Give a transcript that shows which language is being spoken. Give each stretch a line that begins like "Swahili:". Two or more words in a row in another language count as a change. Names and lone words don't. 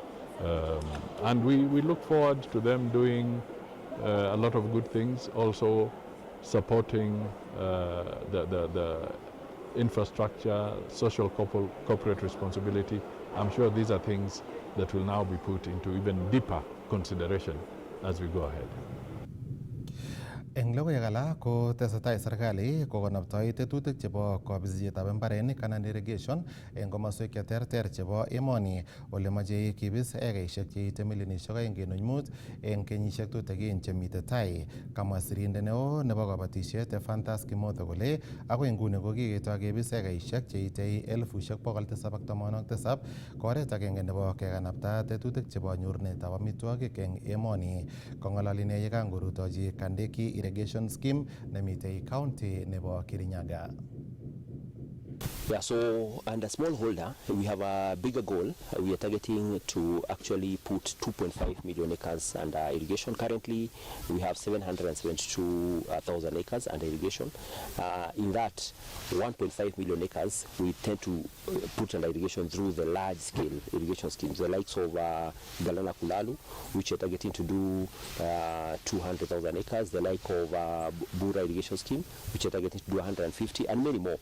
English: And we look forward to them doing a lot of good things, also supporting the infrastructure, social corporate responsibility. I'm sure these are things that will now be put into even deeper consideration as we go ahead.
Kalenjin: Eng logoiwek alak ko tesetai serikali kokonoptoi tetutik chebo kobisisietab mbarenik anan irrigation eng komoswek cheterter chebo emoni ole mochei kibis ekaisiek cheite milionisiek 2.5 eng kenyisiek tutigin chemitei tai. Kamwa sirindet neo nebo kabatisiet Fantas Kimotho kole akoi nguni ko kiketoi kebis ekaisiek cheitei 787,000 ko oret agenge nebo kekanapta tetutik chebo nyorunetab amitwogik eng emoni. Kong'ololi ine yekangorutochi Kandeki irrigation scheme nemitei county nebo Kirinyaga.
English: Yeah, so under smallholder, we have a bigger goal. We are targeting to actually put 2.5 million acres under irrigation. Currently, we have 772,000 acres under irrigation. In that, 1.5 million acres we tend to put under irrigation through the large-scale irrigation schemes, the likes of Galana Kulalu, which are targeting to do 200,000 acres, the like of Bura irrigation scheme, which are targeting to do 150, and many more.